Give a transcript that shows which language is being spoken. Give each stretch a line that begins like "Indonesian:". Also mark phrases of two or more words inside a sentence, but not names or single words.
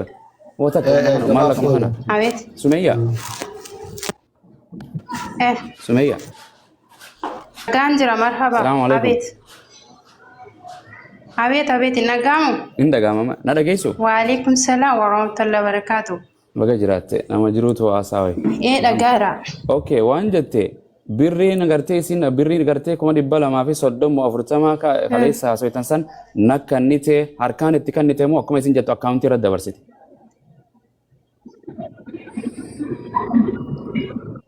Oromo: Wata maallaqa kana. Abeet. Sumayyaa. Sumayyaa. Nagaan jira marhaba. Abeet. Abeet nagaamu. Hin dhagaamama. Na dhageessu?
Arabic: وعليكم السلام ورحمة الله وبركاته.
Oromo: Baga jiraatte nama jiruutu haasawee. Dhagaara. Okay waan jette birriin gartee isin birriin gartee 240 kaleessa haasawaitan san nakkannite harkaan itti kannite moo akkuma isin jettu akkaawuntii irratti dabarsite.